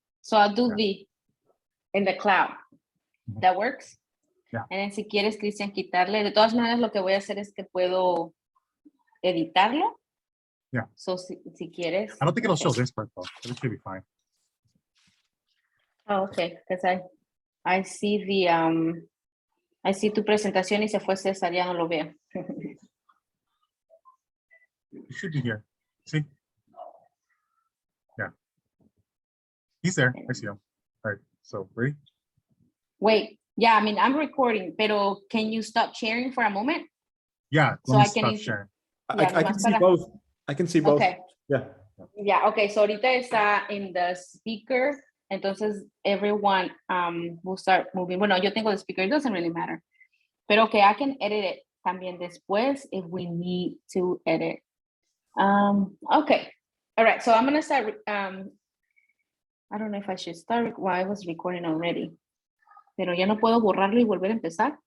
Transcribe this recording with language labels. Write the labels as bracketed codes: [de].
[en] So I'll do the in the cloud. That works? Yeah. And then [es] si quieres, Christian, quitarle. De todas maneras, lo que voy a hacer es que puedo editarlo. [en] Yeah. So [es] si quieres. [en] I don't think it'll show this part though, but it should be fine. Oh, okay, because I see [es] the I see tu presentación y se fue César, ya no lo veo. [en] It should be here. See? Yeah. He's there. I see him. All right. So ready? Wait. Yeah, I mean, I'm recording, [es] pero [en] can you stop sharing for a moment? Yeah. So I can sharing. Yeah, I can see both. I can see both. Okay. Yeah. Yeah, okay. So [es] ahorita está [en] in the speaker. [es] Entonces [en] everyone will start moving. [es] Bueno, yo tengo [en] the speaker. It doesn't really matter. [es] Pero [en] okay, I can edit it [es] también después [en] if we need to edit. Okay. All right. So I'm going to start. I don't know if I should start. Well, I was recording already. [es] Pero ya no puedo borrarlo y volver a empezar.